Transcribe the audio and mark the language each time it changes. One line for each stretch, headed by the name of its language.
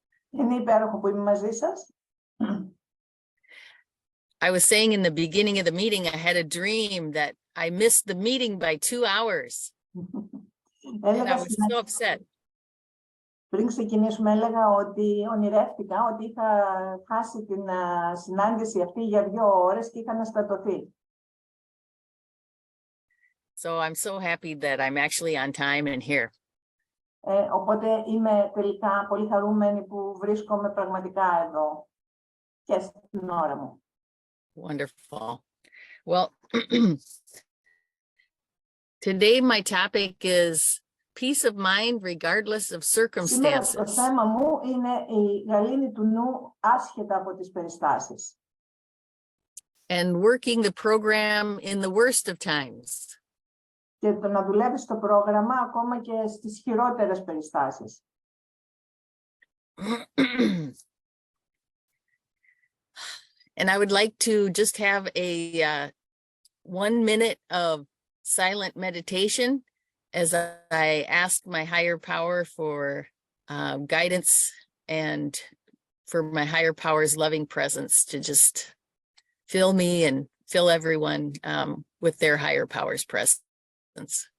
Greek: Είναι υπέροχο που είμαι μαζί σας.
English: I was saying in the beginning of the meeting, I had a dream that I missed the meeting by 2 hours. And I was so upset.
Greek: Πριν ξεκινήσουμε έλεγα ότι ονειρεύτηκα ότι είχα χάσει την συνάντηση αυτή για 2 ώρες και είχα αναστατωθεί.
English: So I'm so happy that I'm actually on time and here.
Greek: Οπότε είμαι τελικά πολύ χαρούμενη που βρίσκομαι πραγματικά εδώ και στην ώρα μου.
English: Wonderful. Well, today my topic is peace of mind regardless of
Greek: Σήμερα το
English: circumstances.
Greek: θέμα μου είναι η γαλήνη του νου άσχετα από τις περιστάσεις.
English: And working the program in the worst of times.
Greek: Και το να δουλεύεις το πρόγραμμα ακόμα και στις χειρότερες περιστάσεις.
English: And I would like to just have a 1 minute of silent meditation as I ask my higher power for guidance and for my higher power's loving presence to just fill me and fill everyone with their higher power's presence.